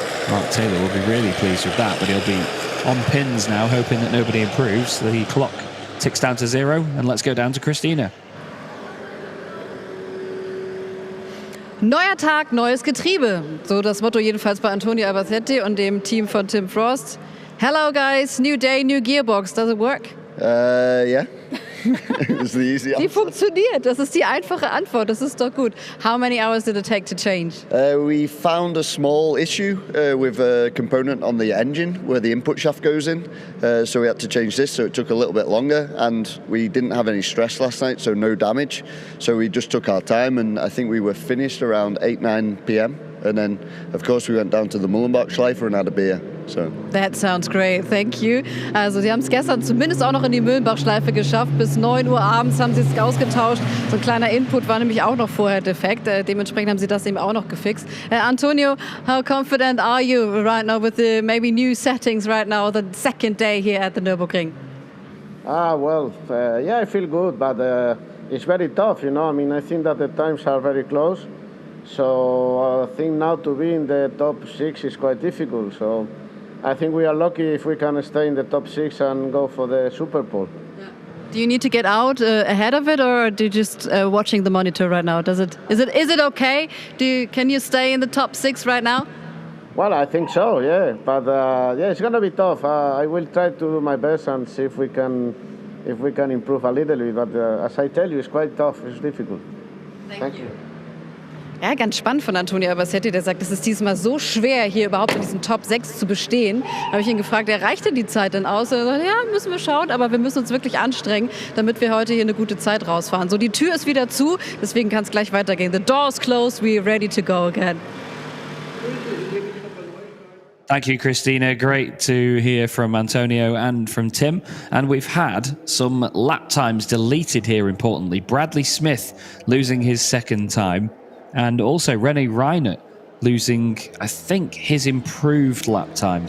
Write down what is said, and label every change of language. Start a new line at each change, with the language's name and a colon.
English: Mark Taylor will be really pleased with that, but he'll be on pins now, hoping that nobody improves. The clock ticks down to 0, and let's go down to Christina.
German: Neuer Tag, neues Getriebe. So das Motto jedenfalls bei Antonio Albacete und dem Team von Tim Frost.
English: Hello guys, new day, new gearbox. Does it work? Yeah. It's the easy
German: Die
English: answer.
German: funktioniert, das ist die einfache Antwort, das ist doch gut.
English: How many hours did it take to change? We found a small issue with a component on the engine where the input shaft goes in, so we had to change this, so it took a little bit longer, and we didn't have any stress last night, so no damage, so we just took our time, and I think we were finished around 8-9 p.m. And then, of course, we went down to the Mullenbach-Schleifer and had a beer. So. That sounds great, thank you.
German: Also sie haben es gestern zumindest auch noch in die Mühlenbach-Schleife geschafft. Bis 9 Uhr abends haben sie es ausgetauscht. So ein kleiner Input war nämlich auch noch vorher defekt. Dementsprechend haben sie das eben auch noch gefixt.
English: Antonio, how confident are you right now with the maybe new settings right now, the second day here at the Nürburgring? Yeah, I feel good, but it's very tough, you know. I mean, I think that the times are very close. So I think now to be in the top 6 is quite difficult. So I think we are lucky if we can stay in the top 6 and go for the Super Pole. Do you need to get out ahead of it, or do you just watching the monitor right now? Is it okay? Can you stay in the top 6 right now? Well, I think so, yeah. But yeah, it's gonna be tough. I will try to do my best and see if we can improve a little bit. But as I tell you, it's quite tough. It's difficult. Thank you.
German: Ja, ganz spannend von Antonio Albacete, der sagt, es ist diesmal so schwer, hier überhaupt in diesen Top 6 zu bestehen. Habe ich ihn gefragt, reicht denn die Zeit denn aus? Er sagt, ja, müssen wir schauen, aber wir müssen uns wirklich anstrengen, damit wir heute hier eine gute Zeit rausfahren. So, die Tür ist wieder zu, deswegen kann es gleich weitergehen.
English: The door's closed, we're ready to go again. Thank you, Christina. Great to hear from Antonio and from Tim. And we've had some lap times deleted here, importantly. Bradley Smith losing his second time. And also René Reinert losing, I think, his improved lap time.